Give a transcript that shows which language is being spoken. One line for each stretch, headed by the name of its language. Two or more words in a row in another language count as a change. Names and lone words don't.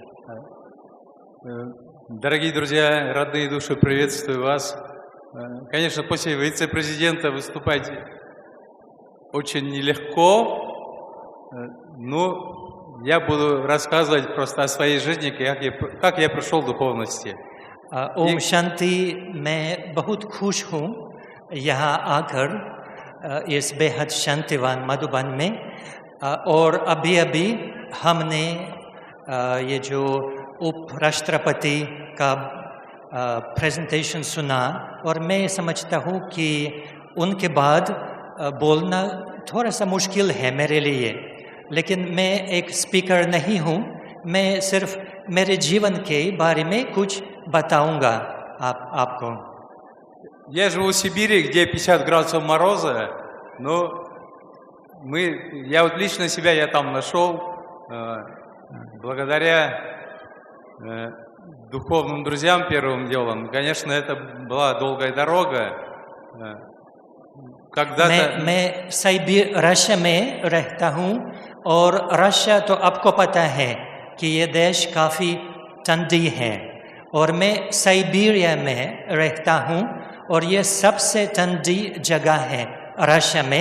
Russian: Дорогие друзья, родные души, приветствую вас. Конечно, после вице-президента выступать очень нелегко, но я буду рассказывать просто о своей жизни, как я пришел к духовности.
Hindi: ओम शांति, मैं बहुत खुश हूँ यहाँ आकर इस बेहद शांतिवान मधुबन में, और अभी हमने ये जो उपराष्ट्रपति का प्रेजेंटेशन सुना, और मैं समझता हूँ कि उनके बाद बोलना थोड़ा सा मुश्किल है मेरे लिए, लेकिन मैं एक स्पीकर नहीं हूँ, मैं सिर्फ मेरे जीवन के बारे में कुछ बताऊंगा आपको.
Russian: Я живу в Сибири, где 50 градусов мороза, но я вот лично себя я там нашел благодаря духовным друзьям первым делом. Конечно, это была долгая дорога.
Hindi: मैं साइबेरिया रशिया में रहता हूँ, और रशिया तो आपको पता है कि ये देश काफ़ी ठंडी है, और मैं साइबेरिया में रहता हूँ, और ये सबसे ठंडी जगह है रशिया में.